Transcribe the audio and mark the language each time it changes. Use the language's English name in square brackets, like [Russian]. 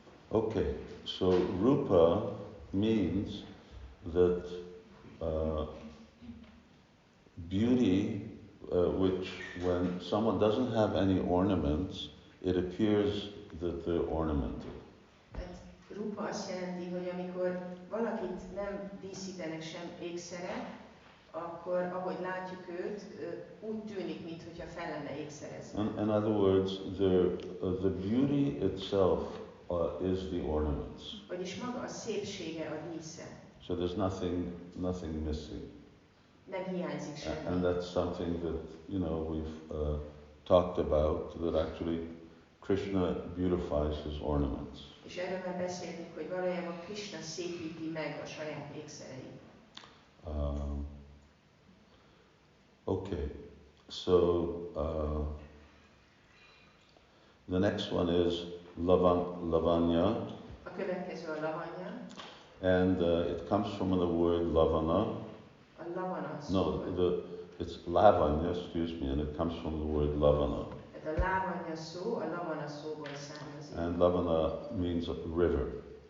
[English] Okay, so Rupa means that beauty, which when someone doesn't have any ornaments, it appears that they're ornamented. [Hungarian] Rupa azt jelenti, hogy amikor valakit nem díszítenek sem ékszerek, akkor ahogy látjuk őt, úgy tűnik, mintha fel lenne ékszerezve. [English] In other words, the beauty itself is the ornaments. [Hungarian] Vagyis maga a szépsége a dísze. [English] So there's nothing missing. [Hungarian] Nem hiányzik semmi. [English] And that's something that, you know, we've talked about, that actually Krishna beautifies his ornaments. [Hungarian] És erről már beszéltünk, hogy valójában Krishna szépíti meg a saját ékszereit. [English] Okay, so the next one is lavanya. [Hungarian] A következő a lavanya. [English] And it comes from the word lavana. [Hungarian] A lavana szó. [English] No, it's lavanya, excuse me, and it comes from the word lavana. [Hungarian] Tehát a lavanya szó, a lavana szóból származik. [English] And lavana means a river.